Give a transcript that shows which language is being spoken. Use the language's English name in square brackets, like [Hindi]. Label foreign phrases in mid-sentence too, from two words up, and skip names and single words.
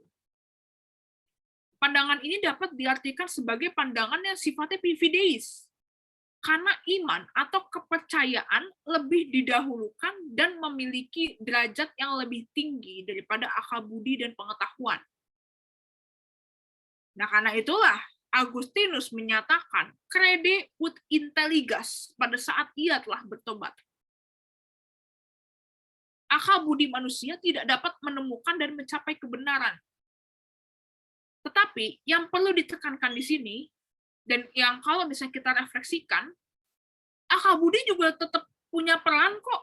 [Indonesian] Pandangan ini dapat diartikan sebagai pandangan yang sifatnya fideis, karena iman atau kepercayaan lebih didahulukan dan memiliki derajat yang lebih tinggi daripada akal budi dan pengetahuan. Nah, karena itulah Agustinus menyatakan [Latin] crede ut intelligas [Indonesian] pada saat ia telah bertobat. Akal budi manusia tidak dapat menemukan dan mencapai kebenaran. Tetapi yang perlu ditekankan di sini, dan yang kalau misalnya kita refleksikan, akal budi juga tetap punya peran kok.